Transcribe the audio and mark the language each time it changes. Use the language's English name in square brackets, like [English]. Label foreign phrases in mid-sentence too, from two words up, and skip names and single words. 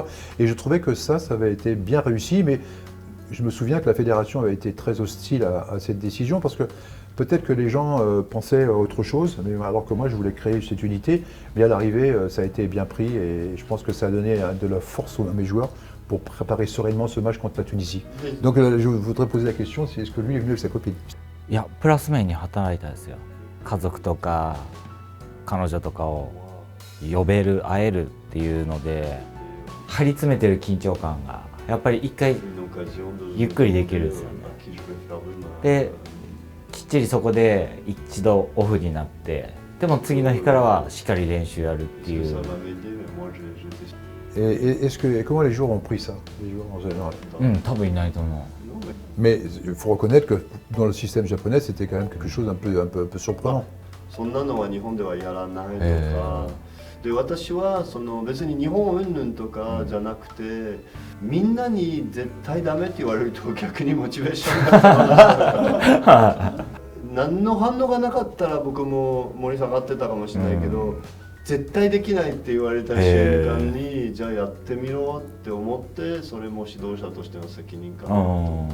[French] Et je trouvais que ça avait été bien réussi, mais je me souviens que la fédération avait été très hostile à cette décision parce que peut-être que les gens pensaient à autre chose, alors que moi je voulais créer cette unité, mais à l'arrivée ça a été bien pris et je pense que ça a donné de la force à mes joueurs pour préparer sereinement ce match contre la Tunisie. Donc je voudrais poser la question, c'est est-ce que lui est venu avec sa copine? [Japanese] いやプラス面に働いたんですよ。家族とか彼女とかを呼べる会えるっていうので張り詰めてる緊張感がやっぱり一回ゆっくりできるんですよね。できっちりそこで一度オフになってでも次の日からはしっかり練習やるっていう。 [French] Et comment les joueurs ont pris ça, les joueurs en général? [Japanese] 多分いないと思う。 [French] Mais il faut reconnaître que dans le système japonais, c'était quand même quelque chose d'un peu surprenant. [Japanese] そんなのは日本ではやらないとか、で私はその別に日本云々とかじゃなくて、みんなに絶対ダメって言われると逆にモチベーションが何の反応がなかったら僕も盛り下がってたかもしれないけど、絶対できないって言われた瞬間に、じゃあやってみろって思って、それも指導者としての責任かなと。